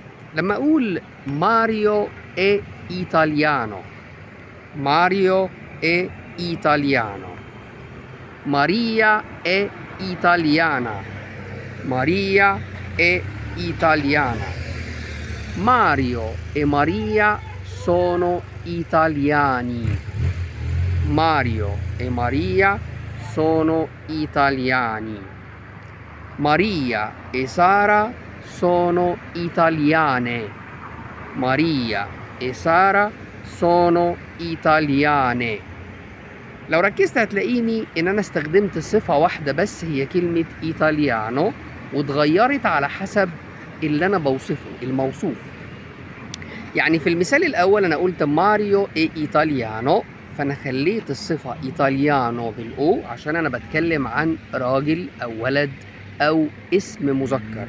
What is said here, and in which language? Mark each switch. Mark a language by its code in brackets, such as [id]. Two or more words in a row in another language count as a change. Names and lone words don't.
[ar] لما اقول [it] Mario è italiano, Mario è italiano, Maria è italiana, Maria è italiana, Mario e Maria sono italiani, Mario e Maria sono italiani, Maria e Sara sono italiane, Maria e Sara sono italiane. [ar] لو ركزت هتلاقيني ان انا استخدمت صفة واحدة بس، هي كلمة ايطاليانو، واتغيرت على حسب اللي انا بوصفه، الموصوف. يعني في المثال الاول انا قلت [it] Mario è italiano, [ar] فانا خليت الصفة ايطاليانو بالاو عشان انا بتكلم عن راجل او ولد او اسم مذكر.